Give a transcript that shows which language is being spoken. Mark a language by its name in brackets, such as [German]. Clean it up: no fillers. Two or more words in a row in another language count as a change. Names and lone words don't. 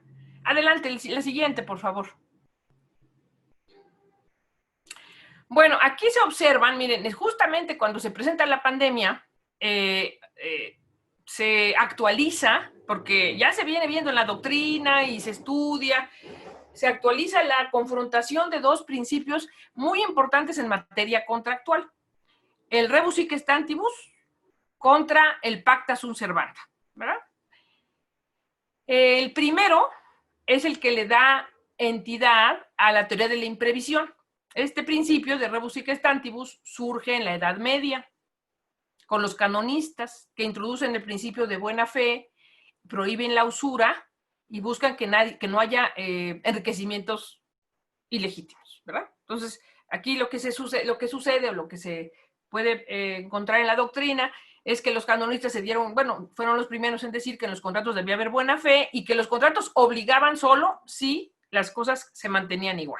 [Spanish] Adelante, la siguiente, por favor. Bueno, aquí se observan, miren, justamente cuando se presenta la pandemia, se actualiza, porque ya se viene viendo en la doctrina y se estudia, se actualiza la confrontación de 2 principios muy importantes en materia contractual. El [Latin] rebus sic stantibus [Spanish] contra el [Latin] pacta sunt servanda, [Spanish] ¿verdad? El primero es el que le da entidad a la teoría de la imprevisión. Este principio de [Latin] rebus sic stantibus [Spanish] surge en la Edad Media. con los canonistas, que introducen el principio de buena fe, prohíben la usura y buscan que no haya enriquecimientos ilegítimos, ¿verdad? Entonces, aquí lo que sucede o lo que se puede encontrar en la doctrina es que los canonistas fueron los primeros en decir que en los contratos debía haber buena fe y que los contratos obligaban solo si las cosas se mantenían igual.